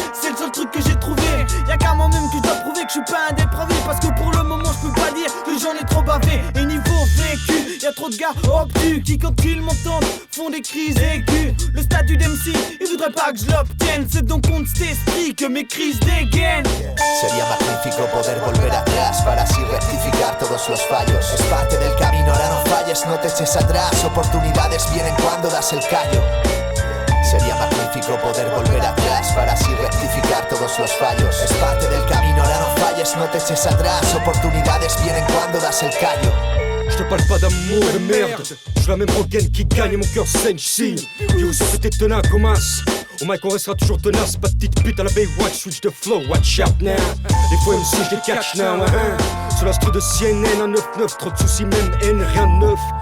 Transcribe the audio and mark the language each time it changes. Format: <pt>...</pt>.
<fr>C'est le seul truc que j'ai trouvé. Y'a qu'à moi-même que je dois prouver que je suis pas un dépravé. Parce que pour le moment je peux pas dire que j'en ai trop bavé. Et niveau vécu, y'a trop de gars obtus qui quand ils m'entendent font des crises aiguës. Le statut d'MC, ils voudraient pas que je l'obtienne. C'est donc contre cet esprit que mes crises dégainent.</fr> <es>Sería magnífico poder volver atrás para así rectificar todos los fallos. Es parte del camino, ahora no falles, no te eches atrás. Oportunidades vienen cuando das el callo. Sería magnífico poder volver atrás para así rectificar todos los fallos. Es parte del camino, ahora no falles, no te eches atrás. Oportunidades vienen cuando das el callo.</es> <fr>Je te parle pas d'amour de merde. Je suis la même rengaine qui gagne et mon cœur saigne, signe. Yo, ça c'était tenace comme as. Au mic on restera toujours tenace, pas de petite pute à la Baywatch, switch de flow,</fr> <en>watch out now.</en> <fr>Les fois MC je les</fr> <en>catch now,</en> <fr>sur l'instru de CNN, un 9-9, trop de soucis, même haine, rien de neuf.</fr>